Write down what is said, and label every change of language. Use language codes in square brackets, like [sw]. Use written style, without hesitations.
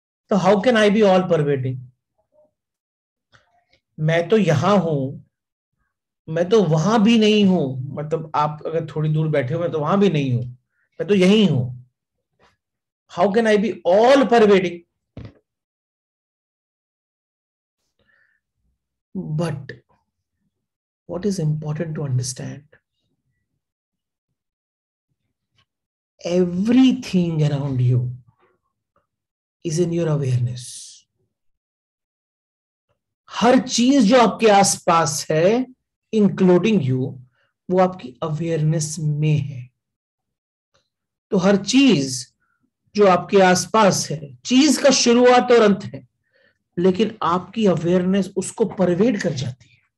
[en] तो how can I be all pervading? [hi] मैं तो यहां हूं, मैं तो वहां भी नहीं हूं। मतलब आप अगर थोड़ी दूर बैठे हो, मैं तो वहां भी नहीं हूं, मैं तो यही हूं। [en] How can I be all pervading? [hi] But [en] what is important to understand, everything around you is in your awareness. [hi] हर चीज जो आपके आसपास है, [en] including you, [hi] वो आपकी अवेयरनेस में है। तो हर चीज जो आपके आसपास है, चीज का शुरुआत और अंत है, लेकिन आपकी अवेयरनेस उसको परवेड कर जाती है।